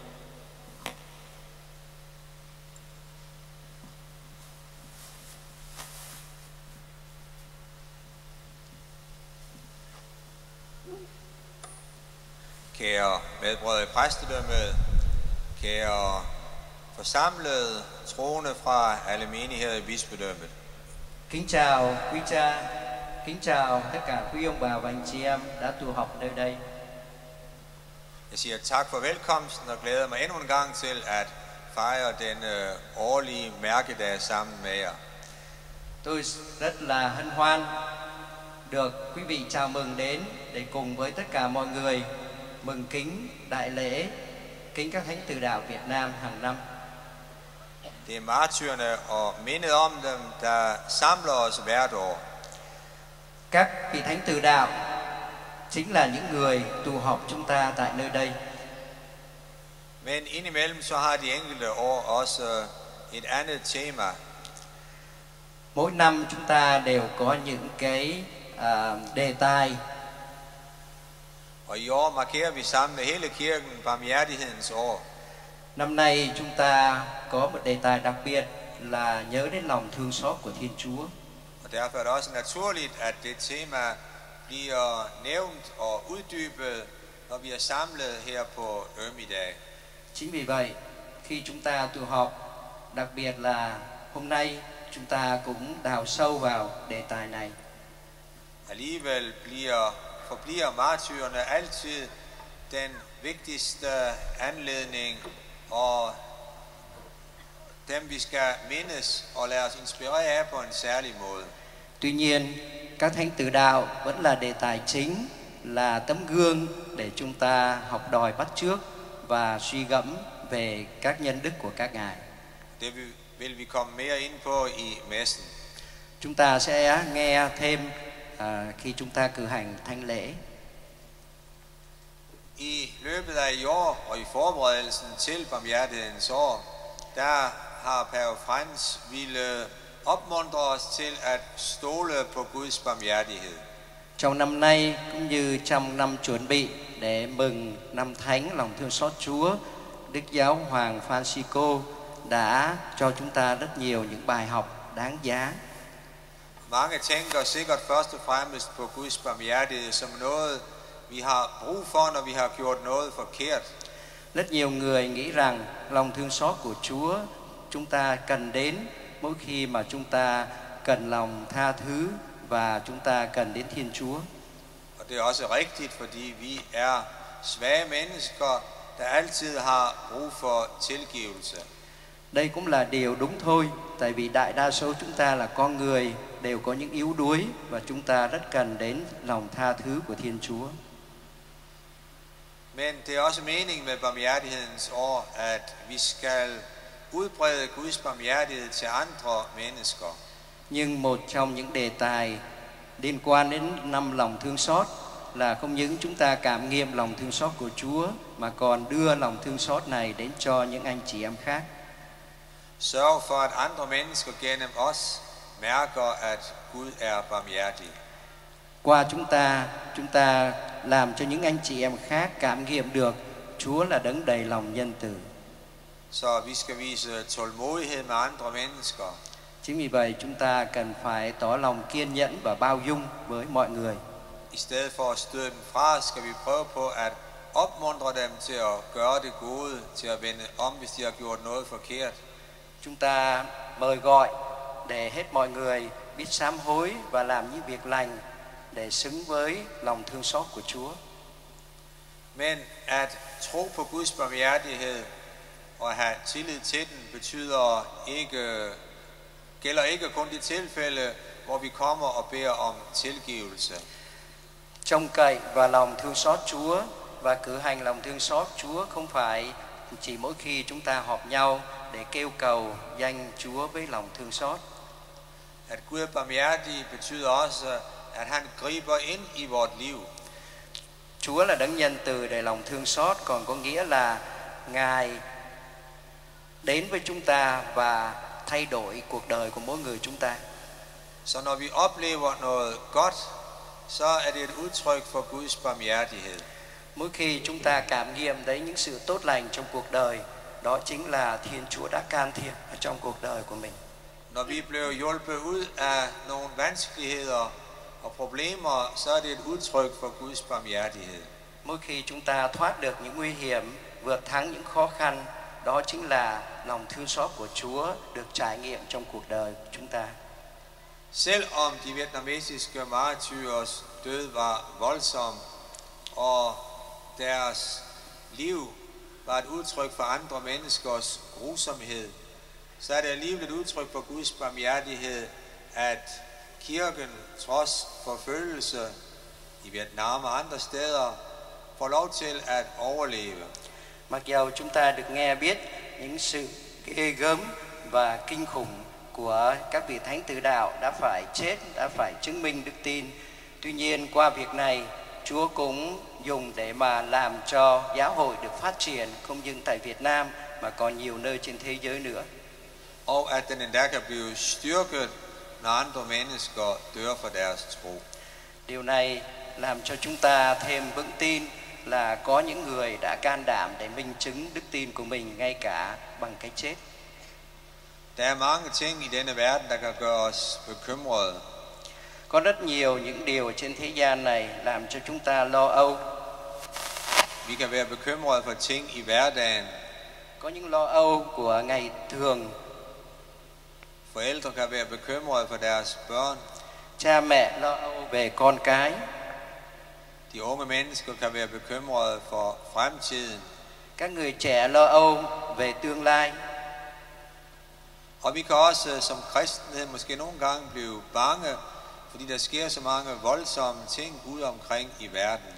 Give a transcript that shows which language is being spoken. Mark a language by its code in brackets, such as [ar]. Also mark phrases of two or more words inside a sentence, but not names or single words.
[da] Kære medbrødre i præstedømmet, kære forsamlede troende fra alle menigheder i bispedømmet. [vi] Kính chào quý cha, kính chào tất cả quý ông bà và anh chị em đã tụ họp nơi đây. [da] Jeg siger tak for velkomsten og glæder mig endnu en gang til at fejre denne årlige mærkedag sammen med jer. [vi] Tôi rất là hân hoan được quý vị chào mừng đến để cùng với tất cả mọi người mừng kính đại lễ kính các thánh tử đạo Việt Nam hàng năm. [da] Det er martyrerne og mindet om dem, der samler os hvert år. [vi] Các vị thánh tử đạo chính là những người tụ họp chúng ta tại nơi đây. [da] Men indimellem så har de enkelte år også et andet tema. [vi] Mỗi năm chúng ta đều có những cái đề tài. [da] Og i år markerer vi sammen med hele kirken barmhjertighedens år. [vi] Năm nay chúng ta có một đề tài đặc biệt là nhớ đến lòng thương xót của Thiên Chúa. [da] Og derfor er det også naturligt, at det tema bliver nævnt og uddybet, når vi er samlet her på Øm-i-dag. [vi] Chính vì vậy, khi chúng ta tụ họp, đặc biệt là hôm nay, chúng ta cũng đào sâu vào đề tài này. [da] Alligevel forbliver martyrerne altid den vigtigste anledning, og dem vi skal mindes og lade os inspirere af på en særlig måde. [vi] Tuy nhiên, các thánh tử đạo vẫn là đề tài chính, là tấm gương để chúng ta học đòi bắt chước và suy gẫm về các nhân đức của các ngài. [da] Det vil vi komme mere ind på i messen. [vi] Chúng ta sẽ nghe thêm khi chúng ta cử hành thánh lễ. [da] I løbet af i år og i forberedelsen til barmhjertighedens år, der har Pave Frans ville opmuntre os til at stole på Guds barmhjertighed. [vi] Trong năm nay cũng như trong năm chuẩn bị để mừng năm thánh lòng thương xót Chúa, Đức Giáo Hoàng Francisco đã cho chúng ta rất nhiều những bài học đáng giá. [da] Mange tænker sikkert først og fremmest på Guds barmhjertighed som noget, vi har brug for, når vi har gjort noget forkert. [vi] Rất nhiều người nghĩ rằng lòng thương xót của Chúa chúng ta cần đến mỗi khi mà chúng ta cần lòng tha thứ và chúng ta cần đến Thiên Chúa. [da] Og det er også rigtigt, fordi vi er svage mennesker, der altid har brug for tilgivelse. [vi] Đây cũng là điều đúng thôi, tại vì đại đa số chúng ta là con người đều có những yếu đuối và chúng ta rất cần đến lòng tha thứ của Thiên Chúa. [da] Men det er også meningen med barmhjertighedens år, at vi skal udbrede Guds barmhjertighed til andre mennesker. [vi] Nhưng một trong những đề tài liên quan đến năm lòng thương xót là không những chúng ta cảm nghiệm lòng thương xót của Chúa mà còn đưa lòng thương xót này đến cho những anh chị em khác. [da] Sørg for at andre mennesker gennem os mærker at Gud er barmhjertig. [vi] Qua chúng ta làm cho những anh chị em khác cảm nghiệm được Chúa là đấng đầy lòng nhân từ. [da] Så vi skal vise tålmodighed med andre mennesker. [vi] Chính vì vậy chúng ta cần phải tỏ lòng kiên nhẫn và bao dung với mọi người. [da] I stedet for at støde dem fra, skal vi prøve på at opmuntre dem til at gøre det gode, til at vende om, hvis de har gjort noget forkert. [vi] Chúng ta mời gọi để hết mọi người biết sám hối và làm những việc lành để xứng với lòng thương xót của Chúa. [da] Men at tro på Guds barmhjertighed og have tillid til den gælder ikke kun de tilfælde, hvor vi kommer og beder om tilgivelse. [vi] Trông cậy vào lòng thương xót Chúa và cử hành lòng thương xót Chúa không phải chỉ mỗi khi chúng ta họp nhau để kêu cầu danh Chúa với lòng thương xót. [da] At Gud er barmhjertig betyder også, at han griber ind i vort liv. [vi] Chúa là đấng nhân từ đầy lòng thương xót, còn có nghĩa là Ngài đến với chúng ta và thay đổi cuộc đời của mỗi người chúng ta. [da] Så når vi oplever noget godt, så er det et udtryk for Guds barmhjertighed. [vi] Mỗi khi chúng ta cảm nghiệm thấy những sự tốt lành trong cuộc đời, đó chính là Thiên Chúa đã can thiệp ở trong cuộc đời của mình. [da] Når vi bliver hjulpet ud af nogle vanskeligheder og problemer, så er det et udtryk for Guds barmhjertighed. [vi] Mỗi khi chúng ta thoát được những nguy hiểm, vượt thắng những khó khăn, đó chính là lòng thương xót của Chúa được trải nghiệm trong cuộc đời của chúng ta. [da] Selvom de vietnamesiske martyrs død var voldsom, og deres liv var et udtryk for andre menneskers grusomhed, så er det alligevel et udtryk for Guds barmhjertighed, at kirken trods forfølgelse i Vietnam og andre steder får lov til at overleve. [vi] Mặc dầu chúng ta được nghe biết những sự ghê gớm và kinh khủng của các vị thánh tử đạo đã phải chết, đã phải chứng minh đức tin, tuy nhiên qua việc này Chúa cũng dùng để mà làm cho giáo hội được phát triển không những tại Việt Nam mà còn nhiều nơi trên thế giới nữa. [da] Og at den endda kan blive styrket, når andre mennesker dør for deres tro. [vi] Điều này làm cho chúng ta thêm vững tin là có những người đã can đảm để minh chứng đức tin của mình ngay cả bằng cái chết. [da] Der er mange ting i denne verden, der kan gøre os bekymrede. [vi] Có rất nhiều những điều trên thế gian này làm cho chúng ta lo âu. [da] Vi kan være bekymrede for ting i hverdagen. [vi] Có những lo âu của ngày thường. [da] Forældre kan være bekymrede for deres børn. [vi] Cha mẹ lo âu về con cái. [da] De unge mennesker kan være bekymrede for fremtiden. [vi] Các người trẻ lo âu về tương lai. [da] Og vi kan også som kristenhed måske nogle gange blive bange, fordi der sker så mange voldsomme ting ude omkring i verden.